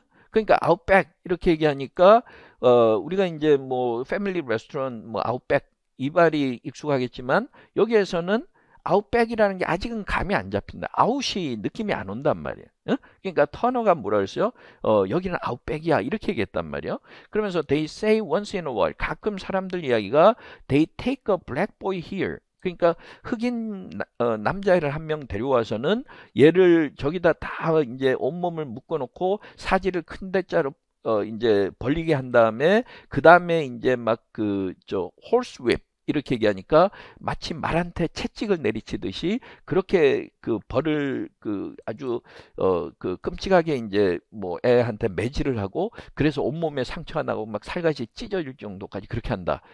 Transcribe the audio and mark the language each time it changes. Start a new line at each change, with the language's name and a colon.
Korean: 그러니까 Outback 이렇게 얘기하니까 우리가 이제 뭐 패밀리 레스토랑 뭐 Outback 이 말이 익숙하겠지만 여기에서는 아웃백이라는 게 아직은 감이 안 잡힌다. 아웃이 느낌이 안 온단 말이에요. 그러니까 터너가 뭐라 그랬어요? 여기는 아웃백이야 이렇게 얘기했단 말이에요. 그러면서
English: they say once in a while
Korean: 가끔 사람들 이야기가
English: they take a black boy here.
Korean: 그러니까 흑인 남자애를 한 명 데려와서는 얘를 저기다 다 이제 온몸을 묶어놓고 사지를 큰 대자로 이제 벌리게 한 다음에 그 다음에 이제 막
English: 홀스 윕
Korean: 이렇게 얘기하니까 마치 말한테 채찍을 내리치듯이 그렇게 벌을 아주 끔찍하게 이제 뭐 애한테 매질을 하고 그래서 온몸에 상처가 나고 막 살갗이 찢어질 정도까지 그렇게 한다.